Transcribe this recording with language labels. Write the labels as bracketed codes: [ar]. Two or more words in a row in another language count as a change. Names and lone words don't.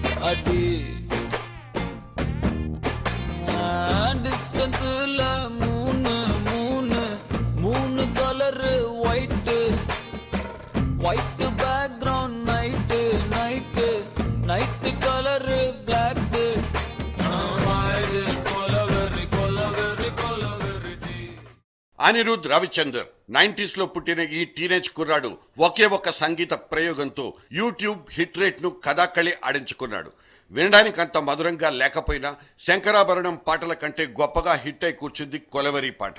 [en] Body distance-la moon-u moon-u moon-u colour-u white white background night-u night-u night-u colour-u black [te] అనిరుద్ రవిచందర్ 90s లో పుట్టిన ఈ టీనేజ్ కుర్రాడు ఒకే ఒక్క సంగీత ప్రయోగంతో యూట్యూబ్ [en] hit rate [te] ను కథాకళి ఆడించుకున్నాడు. వినడానికి అంత మధురంగా లేకపోయినా శంకరాభరణం పాటల కంటే గొప్పగా హిట్ అయి కూర్చుంది కొలవెరి పాట.